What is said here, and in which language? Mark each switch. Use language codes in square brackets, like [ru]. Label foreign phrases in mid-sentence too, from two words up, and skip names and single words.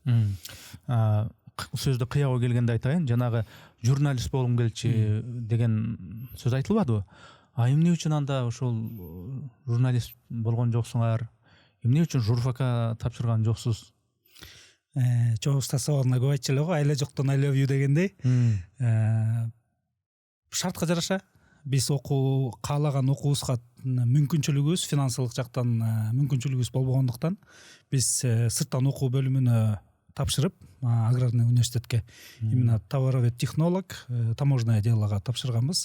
[ky] Сөздү кыябы келгенде айтайын, жанагы журналист болгум келчү деген сөз айтылбадыбы? Эмне үчүн анда ошол журналист болгон жоксуңар? Эмне үчүн журфакка тапшырган жоксуз? Чоң уста сабагында көп айтчу эле го, айла жоктон [en] I love you [ky] дегендей. Шартка жараша биз каалаган окуубузга мүмкүнчүлүгүбүз, финансылык жактан мүмкүнчүлүгүбүз болбогондуктан биз сырттан окуу бөлүмүнө тапшырып, [ru] аграрный университетке именно товаровед технолог, таможенное делога [ky] тапшырганбыз.